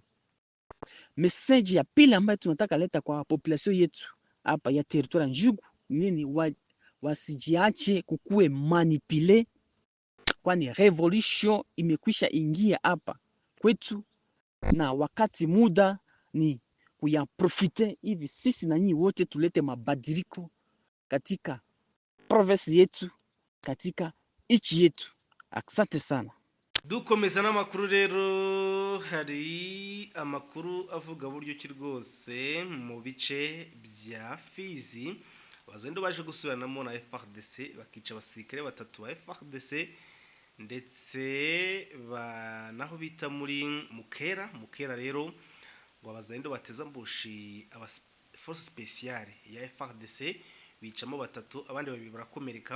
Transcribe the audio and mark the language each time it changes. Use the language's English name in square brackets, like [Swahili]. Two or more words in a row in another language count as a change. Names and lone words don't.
[Swahili] Message ya pili ambayo tunataka leta kwa population yetu hapa ya territoire ya Njugu nini, wasijiache kukue manipule, kwani revolution imekwisha ingia hapa kwetu, na wakati muda ni kuyaprofite hivi sisi na nyinyi wote tulete mabadiliko katika province yetu, katika nchi yetu. Asante sana. [Rundi] dukomeza n'amakuru rero, hari amakuru avuga buryo ki rwose mu bice bya Fizi abazendo baje gusubiranamo na FARDC bakica abasirikare batatu ba FARDC, ndetse naho bita muri Mukera rero ngo abazendo bateza mbushi aba [French] force speciale [Rundi] ya FARDC bicamo batatu, abandi babiri barakomereka.